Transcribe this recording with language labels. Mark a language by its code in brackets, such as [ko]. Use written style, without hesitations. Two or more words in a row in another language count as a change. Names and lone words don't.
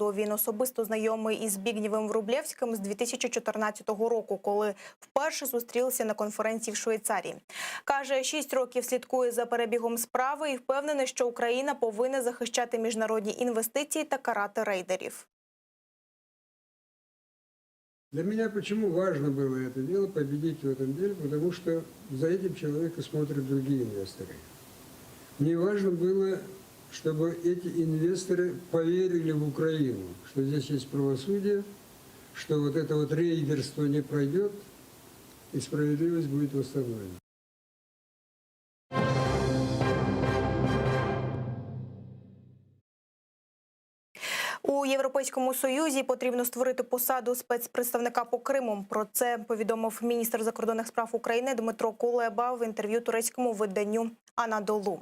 [uk] Він особисто знайомий із Збігнєвим Врублєвським з 2014 року, коли вперше зустрілися на конференції в Швейцарії. Каже, 6 років слідкує за перебігом справи і впевнений, що Україна повинна захищати міжнародні інвестиції та карати рейдерів. [ru] Для меня почему важно было это дело, победить в этом деле, потому что за этим человеком смотрят другие инвесторы. Мне важно было, чтобы эти инвесторы поверили в Украину, что здесь есть правосудие, что вот это вот рейдерство не пройдет, и справедливость будет восстановлена. [uk] У Європейському Союзі потрібно створити посаду спецпредставника по Криму. Про це повідомив міністр закордонних справ України Дмитро Кулеба в інтерв'ю турецькому виданню «Анадолу».